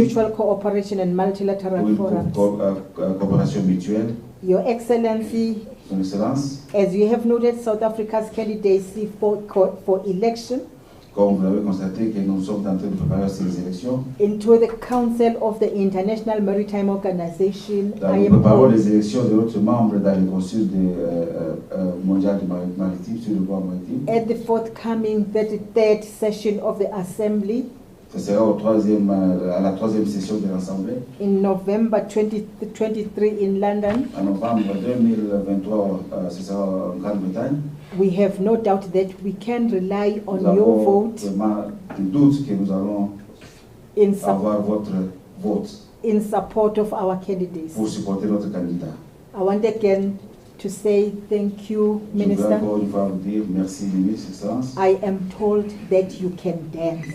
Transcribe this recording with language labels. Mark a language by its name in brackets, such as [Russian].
[English] mutual cooperation and [French] pour [English] multilateral [French] une [English] forums. [French] coopération mutuelle. [English] Your Excellency, [French] Son Excellence, [English] as you have noted, South Africa's candidacy for election [French] comme vous l'avez constaté, que nous sommes en train de préparer ces élections. [English] into the Council of the International Maritime Organization, [French] Nous préparons les élections de notre membre dans le Conseil mondial maritime sur le droit maritime. [English] at the forthcoming 33rd session of the Assembly [French] Ce sera à la troisième session de l'Assemblée. [English] in November 2023 in London. [French] En novembre 2023, ce sera en Grande-Bretagne. [English] We have no doubt that we can rely on [French] Nous [English] your [French] avons [English] vote [French] vraiment des doutes que nous allons [English] in, [French] avoir votre vote [English] in support of our candidates. [French] pour supporter notre candidat. [English] I want again to say thank you, [French] Je veux [English] Minister. [French] encore une fois vous dire merci, Ministre, Excellence. [English] I am told that you can dance.